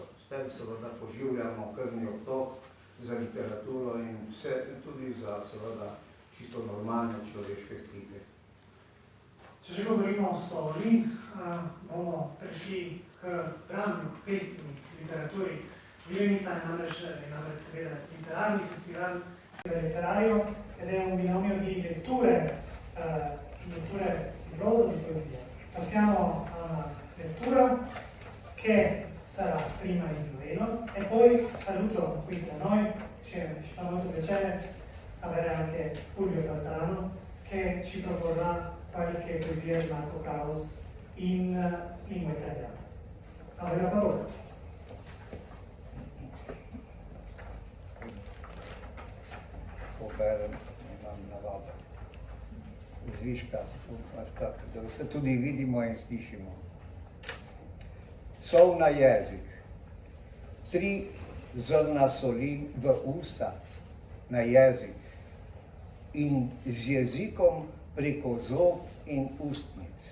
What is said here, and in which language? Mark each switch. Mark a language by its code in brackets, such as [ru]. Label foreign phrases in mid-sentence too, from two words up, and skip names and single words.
[sl] S tem seveda poživljamo krvni obtok za literaturo in tudi za seveda čisto normalne človeške stike. Če že govorimo o soli, bomo prišli k branju, k pesmi, k literaturi. Vilenica je namreč seveda literarni festival [it] letterario ed è un binomio di letture di prosa e di poesia. Passiamo a una lettura che sarà prima in sloveno e poi saluto qui tra noi, ci fa molto piacere avere anche Fulvio Calzarano che ci proporrà qualche poesia di Marco Caos in lingua italiana. A voi la parola. [sl] Poberem, imam navado zviška, da se tudi vidimo in slišimo. Sol na jezik, 3 zrna soli v usta, na jezik in z jezikom preko zob in ustnic.